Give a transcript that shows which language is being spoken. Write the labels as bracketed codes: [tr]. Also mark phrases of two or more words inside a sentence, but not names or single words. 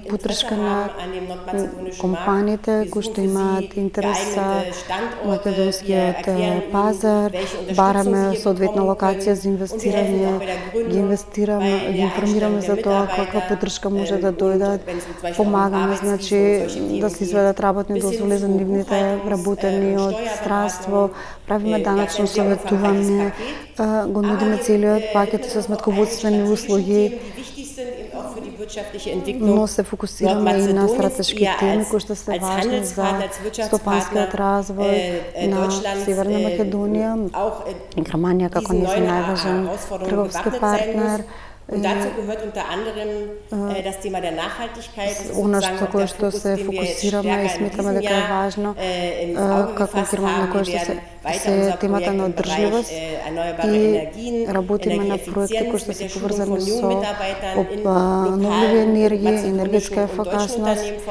[mk] поддршка на компаниите кои што имаат интерес за македонскиот пазар, бараме соодветна локација за инвестирање, ги информираме за тоа каква поддршка може да дојдат, помагаме значи да се изведат работни дозволи за нивните работени од странство, правиме даначно советување, го нудиме целиот пакет со сметководствени услуги, но се фокусираме и на стратешки теми кои што се важни за стопанскиот развој на Северна Македонија, Германија како нејзин најважен трговски партнер. [de] Und dazu gehört unter anderem das Thema der Nachhaltigkeit. [mk] Оно што се фокусираме и сметаме дека е важно како Германија која што се темата на одржливост и работиме на проекти кои што се поврзани со обновливи енергија, енергетска ефикасност,